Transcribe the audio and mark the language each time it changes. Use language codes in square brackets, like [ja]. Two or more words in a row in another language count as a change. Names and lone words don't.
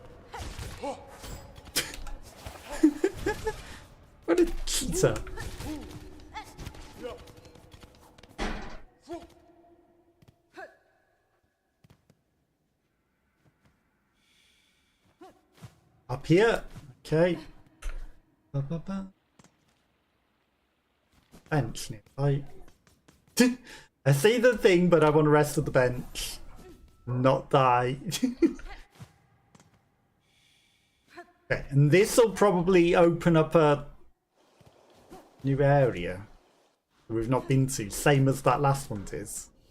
[en] What a cheater. Up here. Okay. Ba-ba-ba. Bench nearby. I see the thing, but I want to rest at the bench. Not die. Okay, and this will probably open up a new area we've not been to, same as that last one is.